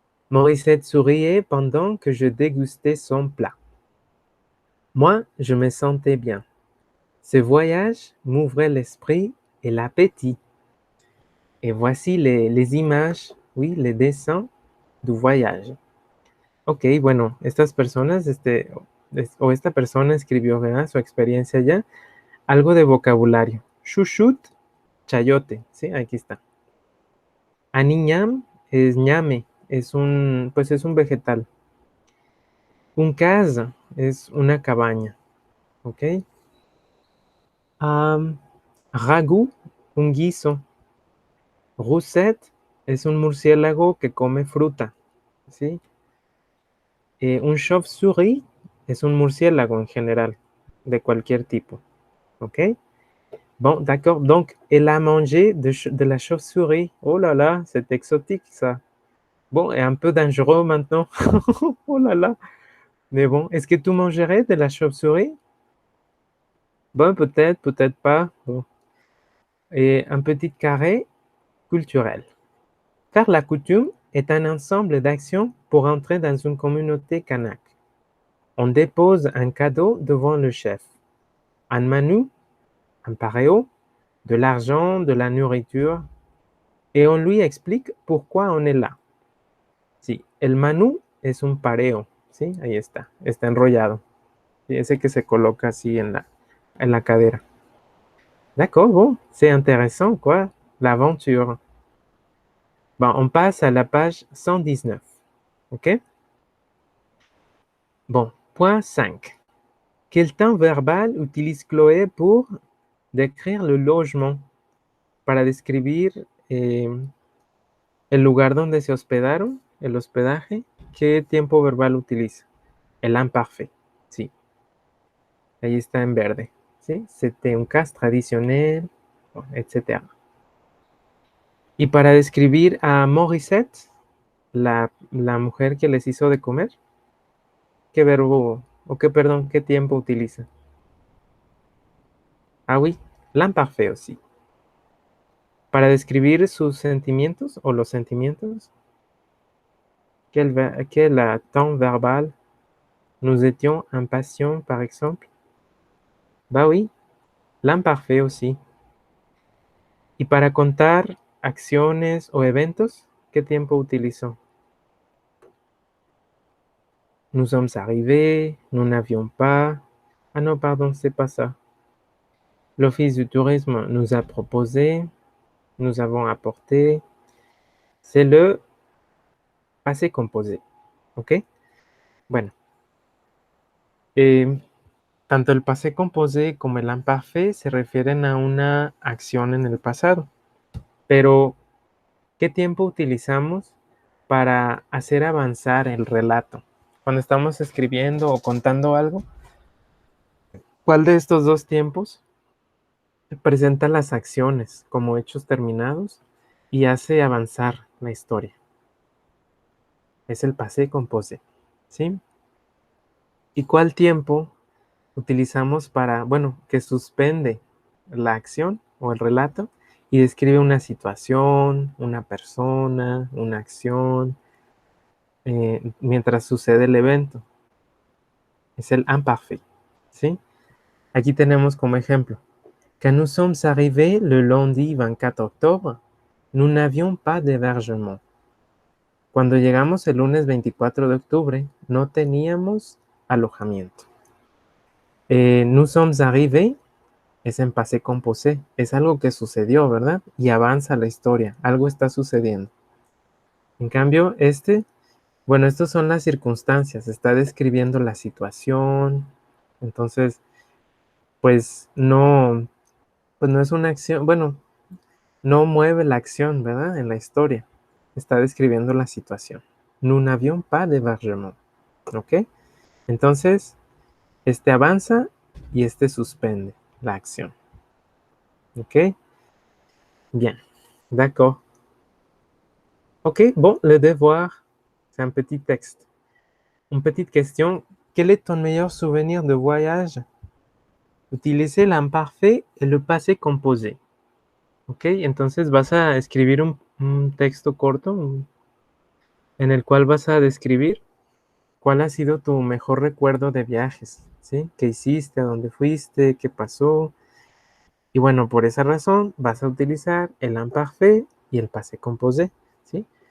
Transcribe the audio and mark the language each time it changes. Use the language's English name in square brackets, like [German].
[French] Morissette souriait pendant que je dégustais son plat. Moi, je me sentais bien. Ce voyage m'ouvrait l'esprit et l'appétit. Et voici les images, oui, les dessins du voyage. [Spanish] Ok, bueno, estas personas, o esta persona escribió, ¿verdad? Su experiencia allá. Algo de vocabulario. Chuchut, chayote, ¿sí? Aquí está. Aniñam es ñame, pues es un vegetal. Un casa es una cabaña, ¿ok? Ragu, un guiso. Roussette es un murciélago que come fruta, ¿sí? Un chauve-souris es un murciélago en general, de cualquier tipo, ¿ok? [French] Bon, d'accord. Donc, elle a mangé de la chauve-souris. Oh là là, c'est exotique ça. Bon, et un peu dangereux maintenant. Oh là là. Mais bon, est-ce que tu mangerais de la chauve-souris? Bon, peut-être, peut-être pas. Bon. Et un petit carré culturel. Car la coutume est un ensemble d'actions pour entrer dans une communauté kanak. On dépose un cadeau devant le chef. Un manu, un pareo, de l'argent, de la nourriture, et on lui explique pourquoi on est là. [Spanish] Sí, el manu es un pareo, ¿sí? Ahí está enrollado. Sí, ese que se coloca así en la cadera. [French] D'accord, bon, c'est intéressant, quoi, l'aventure. Bon, on passe à la page 119, ok? Bon, point 5. Quel temps verbal utilise Chloé pour décrire le logement? [Spanish] Para describir el lugar donde se hospedaron, el hospedaje, ¿qué tiempo verbal utiliza? El imparfait, sí. Ahí está en verde, ¿sí? [French] C'était un cas traditionnel, etc. [Spanish] Y para describir a Morissette, la mujer que les hizo de comer, ¿qué verbo, o qué, perdón, qué tiempo utiliza? [French] Ah, oui, l'imparfait aussi. [Spanish] Para describir sus sentimientos o los sentimientos, [French] quel temps verbal? Nous étions impatients, par exemple. Bah oui, l'imparfait aussi. [Spanish] Y para contar acciones o eventos, ¿qué tiempo utilizó? [French] Nous sommes arrivés, nous n'avions pas. Ah non, pardon, c'est pas ça. L'Office du tourisme nous a proposé, nous avons apporté. C'est le passé composé. ¿Ok? [Spanish] Bueno, tanto el passé composé como el imparfait se refieren a una acción en el pasado. Pero, ¿qué tiempo utilizamos para hacer avanzar el relato? Cuando estamos escribiendo o contando algo, ¿cuál de estos dos tiempos presenta las acciones como hechos terminados y hace avanzar la historia? Es el passé composé, ¿sí? ¿Y cuál tiempo utilizamos para, bueno, que suspende la acción o el relato y describe una situación, una persona, una acción, mientras sucede el evento? Es el imparfait, ¿sí? Aquí tenemos como ejemplo: [French] Quand nous sommes arrivés le lundi 24 octobre, nous n'avions pas d'hébergement. [Spanish] Cuando llegamos el lunes 24 de octubre, no teníamos alojamiento. [French] Nous sommes arrivés [Spanish] es en passé composé, es algo que sucedió, ¿verdad? Y avanza la historia, algo está sucediendo. En cambio, bueno, estas son las circunstancias, está describiendo la situación, Entonces, pues no es una acción, bueno, no mueve la acción, ¿verdad? En la historia. Está describiendo la situación. [French] Nous n'avions pas d'hébergement. [Spanish] ¿Ok? Entonces, este avanza y este suspende la acción. [French] ¿Ok? Bien. D'accord. Ok, bon, le devoir, c'est un petit texte. Une petite question. Quel est ton meilleur souvenir de voyage? Utilicez l'imparfait et le passé composé. [Spanish] Ok, entonces vas a escribir un texto corto en el cual vas a describir cuál ha sido tu mejor recuerdo de viajes, ¿sí? ¿Qué hiciste? ¿A dónde fuiste? ¿Qué pasó? Y bueno, por esa razón vas a utilizar el imparfait y el passé composé, ¿sí?